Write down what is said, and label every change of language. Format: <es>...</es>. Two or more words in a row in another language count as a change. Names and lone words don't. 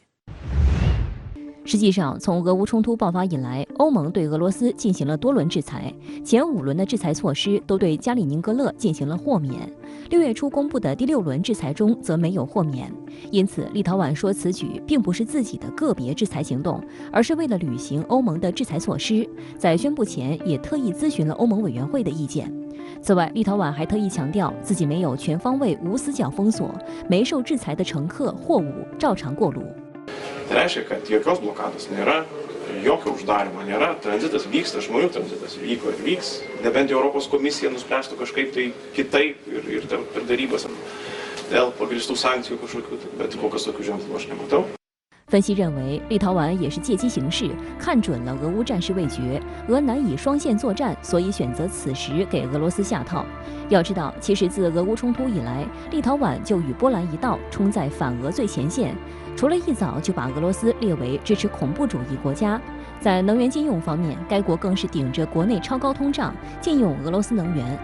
<zh>实际上，从俄乌冲突爆发以来，欧盟对俄罗斯进行了多轮制裁，前5轮的制裁措施都对加里宁格勒进行了豁免。6月初公布的第6轮制裁中则没有豁免，因此立陶宛说此举并不是自己的个别制裁行动，而是为了履行欧盟的制裁措施。在宣布前也特意咨询了欧盟委员会的意见。此外，立陶宛还特意强调自己没有全方位无死角封锁，没受制裁的乘客货物照常过路。</zh> <lt>Tai reiškia, kad jokios blokados nėra, jokio uždarimo nėra, tranzitas vyksta, žmonių tranzitas vyko ir vyks, nebent Europos komisija nuspręstų kažkaip tai kitaip ir per darybas dėl pagrįstų sankcijų kažkokių, bet kol kas tokių ženklų aš nematau。</lt> <zh>分析认为，立陶宛也是借机行事，看准了俄乌战事未决，俄难以双线作战，所以选择此时给俄罗斯下套。要知道，其实自俄乌冲突以来，立陶宛就与波兰一道冲在反俄最前线。除了一早就把俄罗斯列为支持恐怖主义国家，在能源禁用方面，该国更是顶着国内超高通胀禁用俄罗斯能源。</zh>